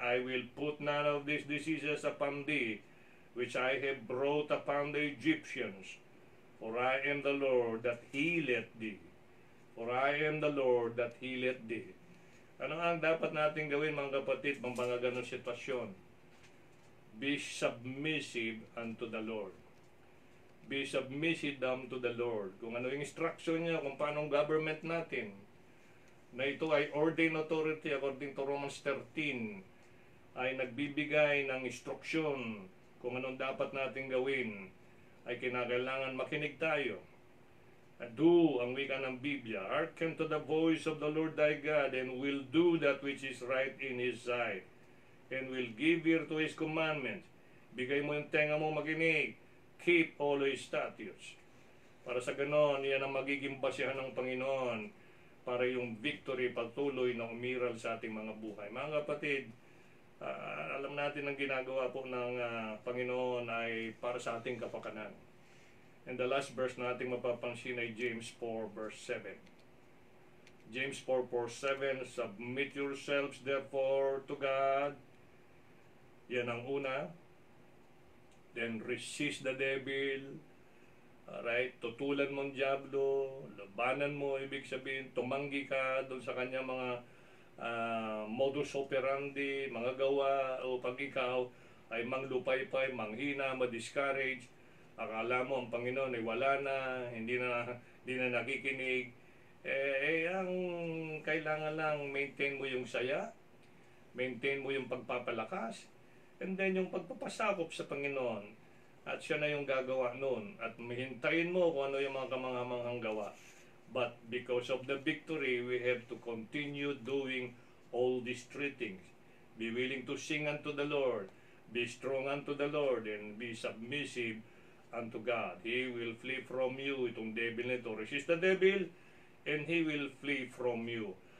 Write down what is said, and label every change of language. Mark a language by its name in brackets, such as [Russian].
[English] I will put none of these diseases upon thee, which I have brought upon the Egyptians. For I am the Lord that healeth thee. For I am the Lord that healeth thee. [Filipino] Ano ang dapat natin gawin, mga kapatid, mga ganong sitwasyon? [English] Be submissive unto the Lord. Be submissive to the Lord. [Filipino] Kung ano yung instruction niya, kung paano government natin, na ito ay [English] ordained authority according to Romans 13, [Filipino] ay nagbibigay ng instruksyon kung anong dapat natin gawin, ay kinakailangan makinig tayo. Do ang wika ng Biblia, [English] hearken to the voice of the Lord thy God, and will do that which is right in His sight, and will give ear to His commandments. [Filipino] Bigay mo yung tenga mo makinig. [English] Keep all His statutes. [Filipino] Para sa ganon, yan ang magiging basihan ng Panginoon para yung victory patuloy na umiral sa ating mga buhay. Mga kapatid, alam natin ang ginagawa po ng Panginoon ay para sa ating kapakanan. [English] And the last verse [Filipino] na ating mapapansin ay [English] James 4 verse 7. James 4:7, submit yourselves therefore to God. [Filipino] Yan ang una. [English] Then resist the devil. [Filipino] Alright, tutulan mo ang diablo, labanan mo, ibig sabihin, tumanggi ka doon sa kanya mga modus operandi, mga gawa, o pag ikaw ay manglupaypay, manghina, ma-discourage, akala mo ang Panginoon ay wala na, hindi na nakikinig, Ang kailangan lang, maintain mo yung saya, maintain mo yung pagpapalakas, [English] and then [Filipino] yung pagpapasakop sa Panginoon. At siya na yung gagawa noon. At mahintayin mo kung ano yung mga kamangamanghang gawa. [English] But because of the victory, we have to continue doing all these three things. Be willing to sing unto the Lord, be strong unto the Lord, and be submissive unto God. He will flee from you. [Filipino] Itong devil nito, [English] resist the devil, and he will flee from you.